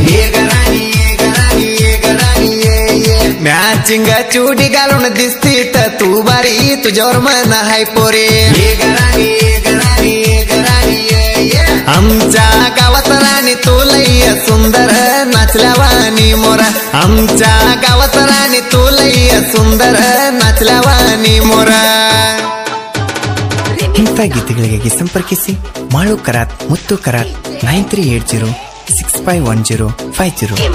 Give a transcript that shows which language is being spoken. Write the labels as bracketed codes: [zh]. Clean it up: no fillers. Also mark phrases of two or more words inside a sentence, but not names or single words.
[mr] मॅचिंग चुडी घालून दिसती तर तू बारी, तुझ्यावर मन हाय पोरी. आमच्या गावात राणी तू लय सुंदर नाचल्यावानी मोरा. आमच्या गावात राणी तू लय सुंदर नाचल्यावानी मोरा. [kn] ಇಂಥ ಗೀತೆಗಳಿಗಾಗಿ ಸಂಪರ್ಕಿಸಿ ಮಾಳು ಕರಾತ್, ಮುತ್ತು ಕರಾತ್ 9380651050.